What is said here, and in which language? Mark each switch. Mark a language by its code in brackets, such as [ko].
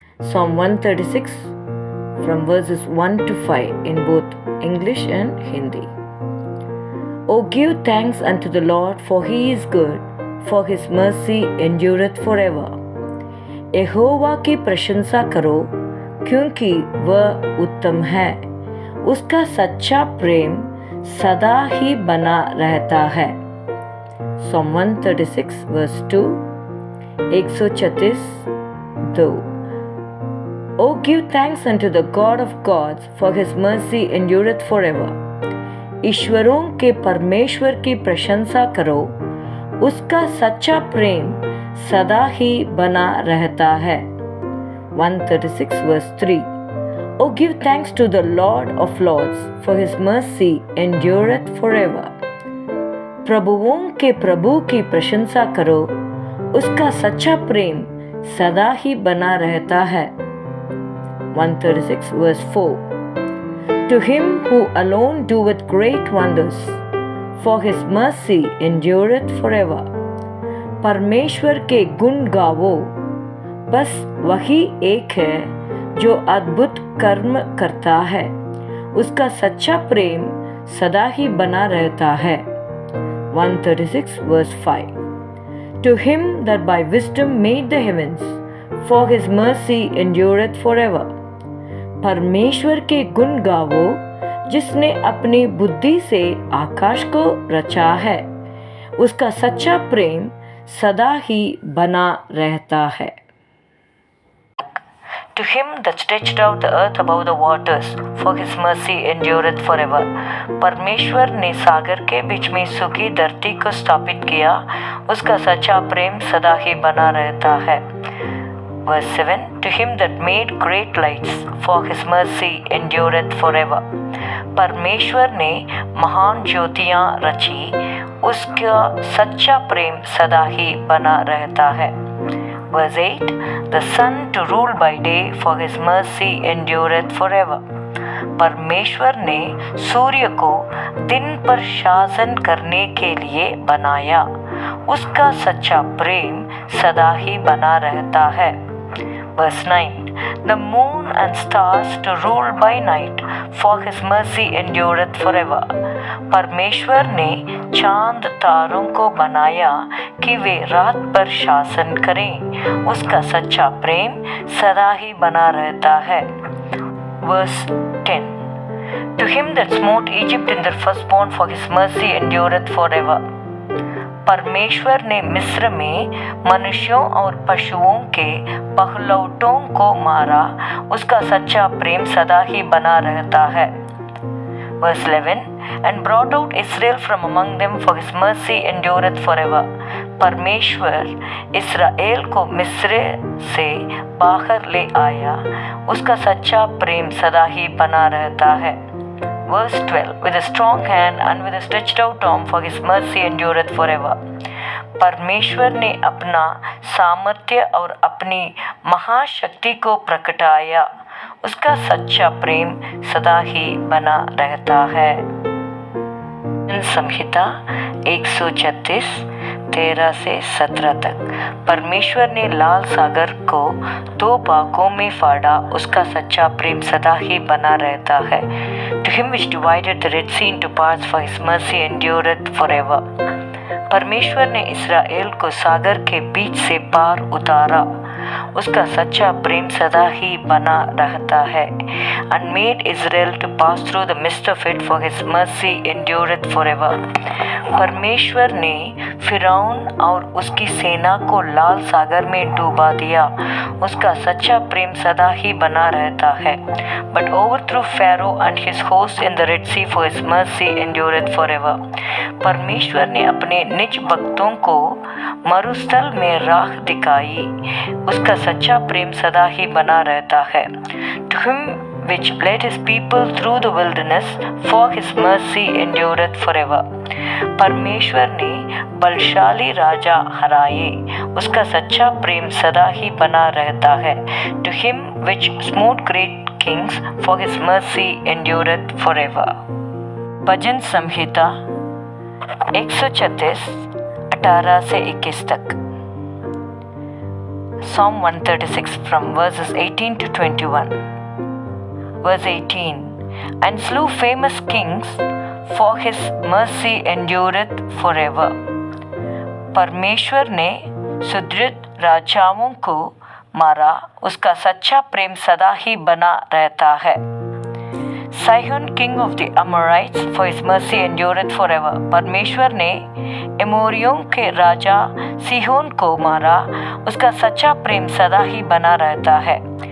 [en] Psalm 136 from verses 1 to 5 in both English and Hindi. O give thanks unto the Lord, for he is good, for his mercy endureth forever. [hi] यहोवा की प्रशंसा करो, क्योंकि वह उत्तम है, उसका सच्चा प्रेम सदा ही बना रहता है. [en] Psalm 136 verse 2. 136 2. O give thanks unto the God of gods, for his mercy endureth forever. [hi] ईश्वरों के परमेश्वर की प्रशंसा करो, उसका सच्चा प्रेम सदा ही बना रहता है. [en] 136 verse 3. O give thanks to the Lord of lords, for his mercy endureth forever. [hi] प्रभुओं के प्रभु की प्रशंसा करो, उसका सच्चा प्रेम सदा ही बना रहता है. [en] 136 verse 4. To him who alone doeth great wonders, for his mercy endureth forever. [hi] परमेश्वर के गुण गावो, बस वही एक है जो अद्भुत कर्म करता है, उसका सच्चा प्रेम सदा ही बना रहता है. [en] 136 verse 5. To him that by wisdom made the heavens, for his mercy endureth forever. [hi] परमेश्वर के गुण गावो, जिसने अपनी बुद्धि से आकाश को रचा है, उसका सच्चा प्रेम सदा ही बना रहता है. [en] To him that stretched out the earth above the waters, for his mercy endureth forever. [hi] परमेश्वर ने सागर के बीच में सूखी धरती को स्थापित किया, उसका सच्चा प्रेम सदा ही बना रहता है. [en] Verse 7. To him that made great lights, for his mercy endureth forever. [hi] परमेश्वर ने महान ज्योतियाँ रची, उसका सच्चा प्रेम सदा ही बना रहता है. [en] Verse 8. The sun to rule by day, for his mercy endureth forever. [hi] परमेश्वर ने सूर्य को दिन पर शासन करने के लिए बनाया, उसका सच्चा प्रेम सदा ही बना रहता है. [en] Verse 9. The moon and stars to rule by night, for his mercy endureth forever. [hi] परमेश्वर ने चांद तारों को बनाया कि वे रात पर शासन करें, उसका सच्चा प्रेम सदा ही बना रहता है. [en] Verse 10. To him that smote Egypt in their firstborn, for his mercy endureth forever. [hi] परमेश्वर ने मिस्र में मनुष्यों और पशुओं के पहलौठों को मारा, उसका सच्चा प्रेम सदा ही बना रहता है. [en] Verse 11. And brought out Israel from among them, for his mercy endureth forever. [hi] परमेश्वर इस्राएल को मिस्र से बाहर ले आया, उसका सच्चा प्रेम सदा ही बना रहता है. [en] Verse 12. With a strong hand and with a stretched out arm, for his mercy endureth forever. [hi] परमेश्वर ने अपना सामर्थ्य और अपनी महाशक्ति को प्रकटाया, उसका सच्चा प्रेम सदा ही बना रहता है. संहिता 136 13 से 17 तक. परमेश्वर ने लाल सागर को 2 भागों में फाड़ा, उसका सच्चा प्रेम सदा ही बना रहता है. [en] To him which divided the Red Sea into parts, for his mercy endureth forever. [hi] परमेश्वर ने इस्राएल को सागर के बीच से पार उतारा, उसका सच्चा प्रेम सदा ही बना रहता है. [en] And made Israel to pass through the midst of it, for his mercy endureth forever. [hi] परमेश्वर ने फिरौन और उसकी सेना को लाल सागर में डुबा दिया, उसका सच्चा प्रेम सदा ही बना रहता है. [en] But overthrew Pharaoh and his host in the Red Sea, for his mercy endureth forever. [hi] परमेश्वर ने अपने निज भक्तों को मरुस्थल में राह दिखाई, उसका सच्चा प्रेम सदा ही बना रहता है. [en] To him which led his people through the wilderness, for his mercy endureth forever. [hi] परमेश्वर ने बलशाली राजा हराए, उसका सच्चा प्रेम सदा ही बना रहता है. [en] To him which smote great kings, for his mercy endureth forever. [hi] भजन संहिता 136 18 से 21 तक. [en] Psalm 136 from verses 18 to 21. Verse 18. And slew famous kings, for his mercy endureth forever. [hi] परमेश्वर ने सुदृढ़ राजाओं को मारा, उसका सच्चा प्रेम सदा ही बना रहता है. [en] Sihon king of the Amorites, for his mercy endureth forever. [hi] परमेश्वर ने एमोरियों के राजा सीहोन को मारा, उसका सच्चा प्रेम सदा ही बना रहता है.